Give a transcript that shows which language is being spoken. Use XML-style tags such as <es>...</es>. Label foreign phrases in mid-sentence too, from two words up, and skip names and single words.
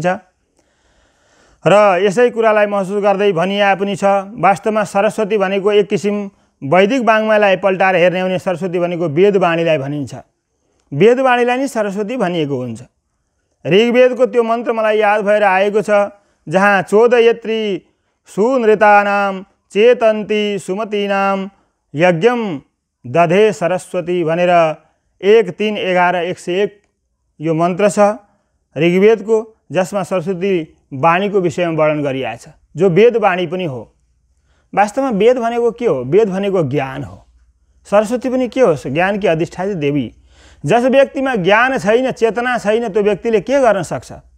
<ne>र यसै कुरालाई महसुस गर्दै भनिया पनि छ, वास्तवमा सरस्वती भनेको एक किसिम वैदिक वाङ्मयलाई पल्टाएर हेर्ने हो भने सरस्वती भनेको वेदवाणीलाई भनिन्छ। वेदवाणीलाई नै सरस्वती भनिएको हुन्छ। ऋग्वेदको त्यो मन्त्र मलाई याद भएर आएको छ, जहाँ</ne> <sa>चोदयत्री सुनृतानां चेतन्ती सुमतीनां यज्ञम दधे सरस्वती</sa> <ne>भनेर 1, 3, 11, 101 यो मन्त्र छ ऋग्वेदको, जसमा सरस्वती वाणीको विषयमा वर्णन गरिएको छ, जो वेदवाणी पनि हो। वास्तवमा वेद भनेको के हो? वेद भनेको ज्ञान हो। सरस्वती पनि के हो? ज्ञानकी अधिष्ठात्री देवी। जस व्यक्तिमा ज्ञान छैन, चेतना छैन, त्यो व्यक्तिले के गर्न सक्छ?</ne>